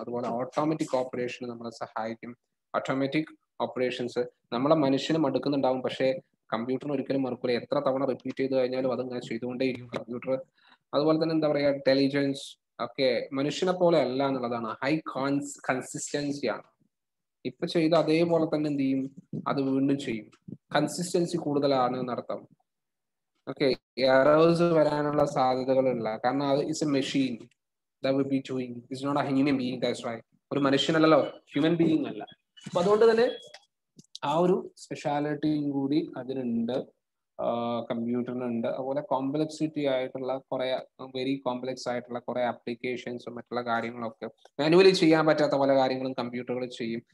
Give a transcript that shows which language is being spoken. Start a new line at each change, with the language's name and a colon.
Malayalam: അതുപോലെ ഓട്ടോമാറ്റിക് ഓപ്പറേഷന് നമ്മളെ സഹായിക്കും. ഓട്ടോമാറ്റിക് ഓപ്പറേഷൻസ് നമ്മളെ മനുഷ്യന് മടുക്കുന്നുണ്ടാവും, പക്ഷേ കമ്പ്യൂട്ടറിന് ഒരിക്കലും മറക്കൂല. എത്ര തവണ റിപ്പീറ്റ് ചെയ്ത് കഴിഞ്ഞാലും അതങ്ങനെ ചെയ്തുകൊണ്ടേയിരിക്കും കമ്പ്യൂട്ടർ. അതുപോലെ തന്നെ എന്താ പറയുക, ഇന്റലിജൻസ് ഒക്കെ മനുഷ്യനെ പോലെ അല്ല എന്നുള്ളതാണ്. ഹൈ കൺസിസ്റ്റൻസി ആണ്. ഇപ്പൊ ചെയ്ത് അതേപോലെ തന്നെ എന്ത് ചെയ്യും, അത് വീണ്ടും ചെയ്യും. കൺസിസ്റ്റൻസി കൂടുതലാണ് എന്നർത്ഥം. ഓക്കെ, എറേഴ്സ് വരാനുള്ള സാധ്യതകളില്ല, കാരണം അത്
English: Is a machine that will be doing, it's not a human being, that's right.
Malayalam: ഒരു മനുഷ്യനല്ലല്ലോ, ഹ്യൂമൻ ബീയിങ് അല്ല. അപ്പൊ അതുകൊണ്ട് തന്നെ ആ ഒരു സ്പെഷ്യാലിറ്റിയും കൂടി അതിനുണ്ട്, കമ്പ്യൂട്ടറിനുണ്ട്. അതുപോലെ കോംപ്ലക്സിറ്റി ആയിട്ടുള്ള കുറെ, വെരി കോംപ്ലക്സ് ആയിട്ടുള്ള കുറെ ആപ്ലിക്കേഷൻസും മറ്റുള്ള കാര്യങ്ങളൊക്കെ മാനുവലി ചെയ്യാൻ പറ്റാത്ത പല കാര്യങ്ങളും കമ്പ്യൂട്ടറുകൾ ചെയ്യും.